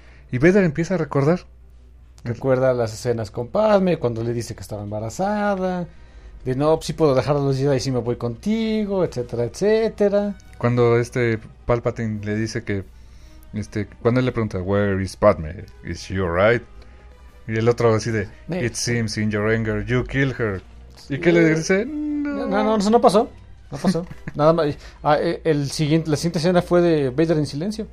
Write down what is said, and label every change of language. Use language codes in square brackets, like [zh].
[es] Y Vader empieza a recordar. Recuerda las escenas con Padme, cuando le dice que estaba embarazada. De no, sí puedo dejar a los Jedi y sí me voy contigo, etcétera, etcétera. Cuando Palpatine le dice que... cuando él le pregunta, [en] where is Padme? Is she alright? [es] Y el otro decide, [en] it seems in your anger you kill her. [es] ¿Y qué le dice? No, eso no pasó. No pasó. Nada más. La siguiente escena fue de Vader en silencio.